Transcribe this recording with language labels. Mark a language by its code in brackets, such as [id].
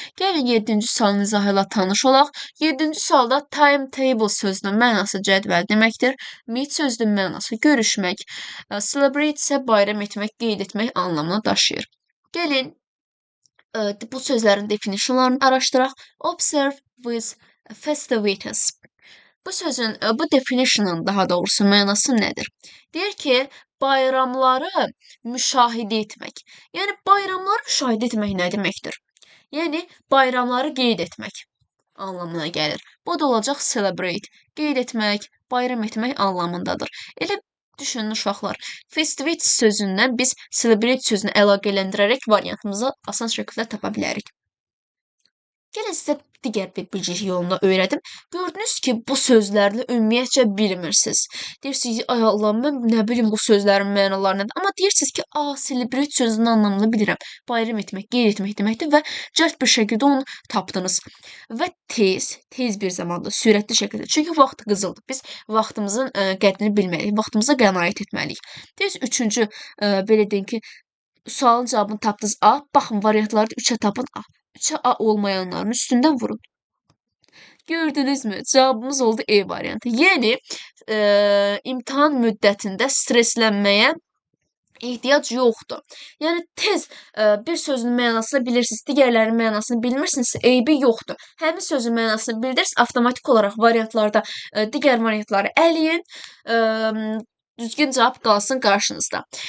[az] Gəlin 7-ci sualın izahı ilə tanış olaq. 7-ci sualda timetable sözünün mənası cədvəl deməkdir. Meet sözünün mənası görüşmək. Celebrate isə bayram etmək, qeyd etmək anlamına daşıyır. Gəlin bu sözlərin definitionlarını araşdıraq. [en] Observe with festivities. [az] Bu sözün, bu definition'ın daha doğrusu mənası nədir? Deyir ki, bayramları müşahidə etmək. Yəni, bayramları müşahidə etmək nə deməkdir? Yəni, bayramları qeyd etmək anlamına gəlir. Bu da olacaq celebrate. Qeyd etmək, bayram etmək anlamındadır. Elə düşünün uşaqlar. Festivity sözündən biz celebrate sözünü əlaqələndirərək variantımızı asan şəkildə tapa bilərik. Gəlin sizə digər bir bilgi yolunu öyrədim. Gördünüz ki, bu sözlərlə ümumiyyətcə bilmirsiniz. Deyirsiniz, ay Allah, mən nə bilim bu sözlərin mənaları nədir? Amma deyirsiniz ki, celebrate sözünün anlamını bilirəm. Bayram etmək, qeyd etmək deməkdir və cəld bir şəkildə onu tapdınız. Və tez bir zamanda, sürətli şəkildə. Çünki vaxt qızıldır. Biz vaxtımızın qədrini bilməliyik, vaxtımıza qənaət etməliyik. Deyiriz, üçüncü, belə deyim ki, Sualın cavabını tapdınız A. Baxın, variantları 3-ə tapın A. 3-ə A olmayanların üstündən vurun. Gördünüzmü? Cavabımız oldu E variantı. Yəni imtahan müddətində stresslənməyə ehtiyac yoxdur. Yəni tez bir sözün mənasını bilirsiniz, digərlərinin mənasını bilmirsinizsə eybi yoxdur. Həmin sözün mənasını bildirsiniz, avtomatik olaraq variantlarda digər variantları əliyin, düzgün cavab qalsın qarşınızda.